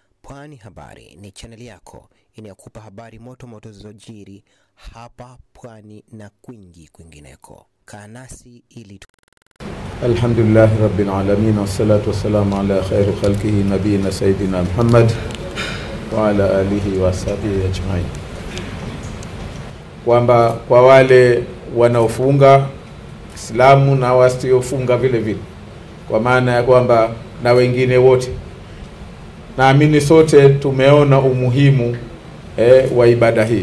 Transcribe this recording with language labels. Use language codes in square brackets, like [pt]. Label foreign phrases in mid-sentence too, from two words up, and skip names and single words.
[sw] Pwani Habari ni channel yako inayokupa habari moto moto zilizojiri hapa Pwani na kwingineko. Kaa nasi ili [ar] الحمد لله رب العالمين والصلاة والسلام على خير خلقه نبينا سيدنا محمد وعلى آله وصحبه أجمعين. [sw] Kwamba kwa wale wanaofunga Islamu na wasiofunga vile vile, kwa maana ya kwamba na wengine wote, naamini sote tumeona umuhimu wa ibada hii.